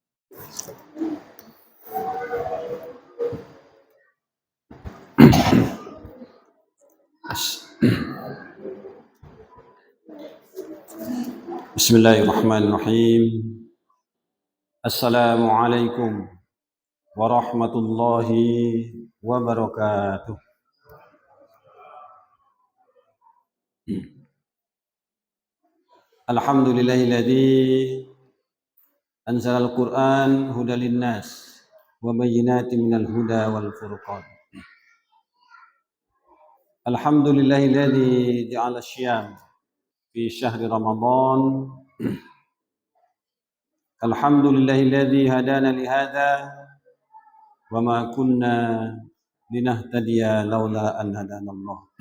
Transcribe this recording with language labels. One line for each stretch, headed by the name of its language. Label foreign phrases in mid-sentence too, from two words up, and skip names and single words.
Arabic: Bismillahirrahmanirrahim. السلام عليكم ورحمة الله وبركاته. الحمد لله الذي أنزل القرآن هدى للناس وبينات من الهدى والفرقان. الحمد لله الذي جعل الصيام في شهر رمضان. الحمد لله الذي هدانا لهذا وما كنا لنهتدي لولا أن هدانا الله.